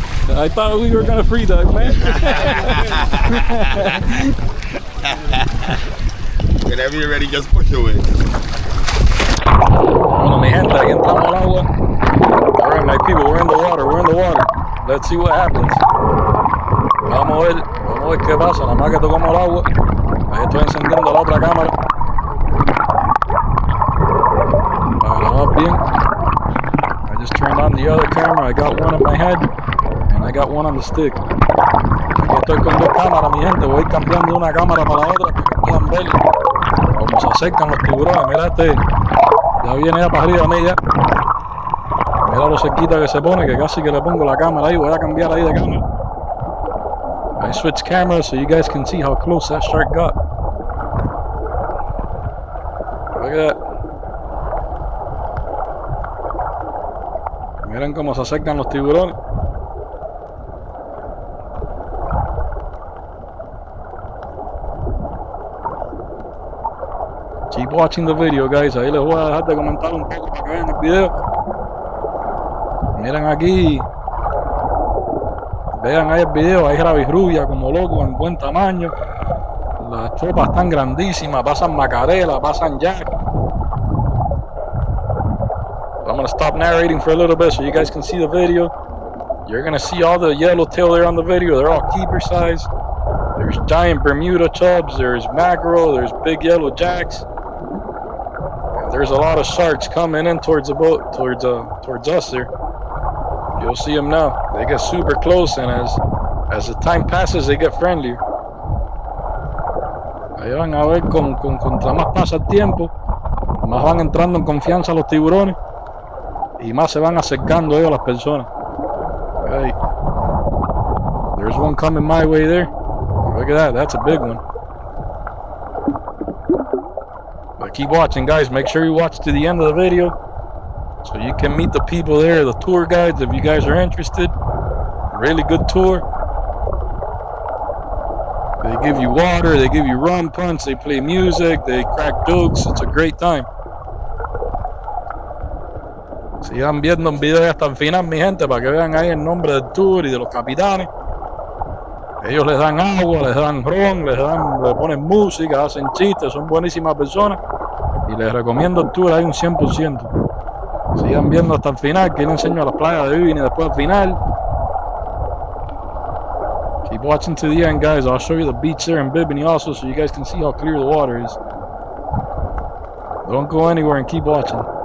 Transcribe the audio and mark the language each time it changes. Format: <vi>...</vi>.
<en>I thought we were gonna free dive, man. Whenever you're ready, just push away.</en> <es>Bueno, mi gente, aquí entramos al agua.</es> <en>Alright, my people, we're in the water. Let's see what happens.</en> <es>Vamos a ver qué pasa. Nada más que tocamos el agua. Ahí estoy encendiendo la otra cámara. Para grabar bien.</es> <en>I just turned on the other camera. I got one on my head and I got one on the stick.</en> <es>Aquí estoy con dos cámaras, mi gente. Voy cambiando una cámara para la otra para que puedan ver cómo se acercan los tiburones. Mira este. Ya viene ya para arriba a mí ya. Mira lo cerquita que se pone, que casi que le pongo la cámara ahí. Voy a cambiar ahí de cámara.</es> <en>I switched cameras so you guys can see how close that shark got. Look at that.</en> <es>Miren cómo se acercan los tiburones.</es> <en>Keep watching the video, guys.</en> <es>Ahí les voy a dejar de comentar un poco para que vean el video. Miren aquí. Vean ahí el video. Hay rabirrubia como loco en buen tamaño. Las tropas están grandísimas. Pasan macarela, pasan jack.</es> <en>I'm going to stop narrating for a little bit so you guys can see the video. You're going to see all the yellowtail there on the video. They're all keeper size. There's giant Bermuda chubs. There's mackerel. There's big yellow jacks. And there's a lot of sharks coming in towards the boat, towards us there. You'll see them now. They get super close, and as the time passes, they get friendlier.</en> <es>Ahí van a ver contra más pasa el tiempo, más van entrando en confianza los tiburones. Y más se van acercando ellos a las personas.</es> <en>Hey, there's one coming my way there. Look at that, that's a big one. But keep watching, guys. Make sure you watch to the end of the video so you can meet the people there, the tour guides, if you guys are interested. Really good tour. They give you water, they give you rum punch, they play music, they crack jokes. It's a great time.</en> <es>Sigan viendo un video hasta el final, mi gente, para que vean ahí el nombre del tour y de los capitanes. Ellos les dan agua, les dan ron, le ponen música, hacen chistes, son buenísimas personas. Y les recomiendo el tour ahí un 100%. Sigan viendo hasta el final, que le enseño la playa de Bimini después al final.</es> <en>Keep watching to the end, guys. I'll show you the beach there in Bimini also, so you guys can see how clear the water is. Don't go anywhere and keep watching.</en>